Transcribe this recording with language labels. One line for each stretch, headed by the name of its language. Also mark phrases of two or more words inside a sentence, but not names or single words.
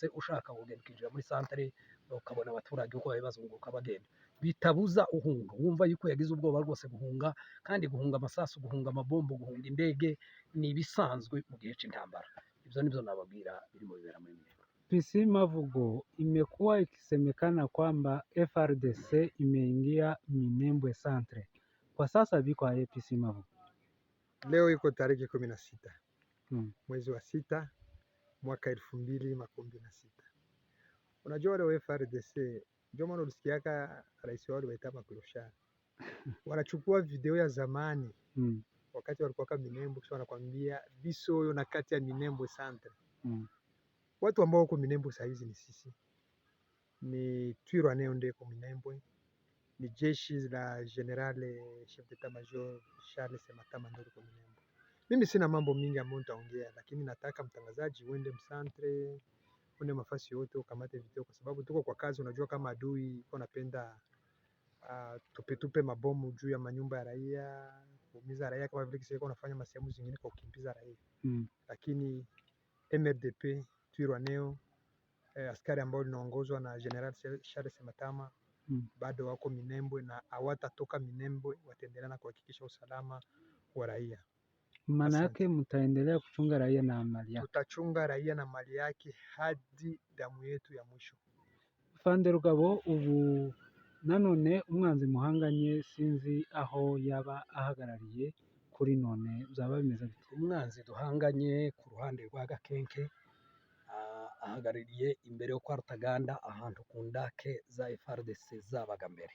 Rundi: Ushaka kugenda kwinjira muri centre ukabona abaturage uko babazunguruka bagenda, bitabuza uhunga. Wumva yuko yagize ubwoba rwose guhunga, kandi guhunga amasasu, guhunga amabombo, guhunga indege ni bisanzwe mu gihe c'intambara. Ivyo nivyo nababwira birimo bibera muri Minembwe. Pissi Mavugo,
Swahili: imekuwa ikisemekana kwamba FRDC imeingia Minembwe Centre. Kwa sasa biko aje Pissi Mavugo? Leo iko tarehe 16 mwezi wa 6 mwaka 2026. Unajua wale wa FRDC ndio maana ulisikiaka rais wao waita makloshari wanachukua video ya zamani wakati walikuwa kama Minembwe, kisha wanakwambia biso yo na kati ya Minembwe Centre. Watu ambao wako Minembwe saa hizi ni sisi, ni Twirwaneho ndeko Minembwe, ni jeshi la general
French: chef d'état-major
Swahili: Charles Sematama ndeko Minembwe. Mimi sina mambo mingi ambayo nitaongea, lakini nataka mtangazaji uende msantre, uende mafasi yote ukamate video, kwa sababu tuko kwa kazi. Unajua kama adui iko napenda tupe mabomu juu ya manyumba ya raia, kuumiza raia, kama vile kisha unafanya masehemu zingine kwa kukimbiza raia. Lakini MRDP Twirwaneho, askari ambao linaongozwa na General Charles Sematama bado wako Minembwe na hawatatoka Minembwe, wataendelea na kuhakikisha usalama wa raia. Maana yake mtaendelea kuchunga raia na mali yake? Tutachunga raia na mali yake hadi damu yetu ya mwisho.
Kinyarwanda: Fande Rugabo, ubu nanone umwanzi muhanganye sinzi aho yaba ahagarariye kuri none byaba bimeze bite? Umwanzi duhanganye ku ruhande rwa Gakenke ahagarariye imbere yo kwa Rutaganda ahantu ku ndake za FARDC zabaga mbere.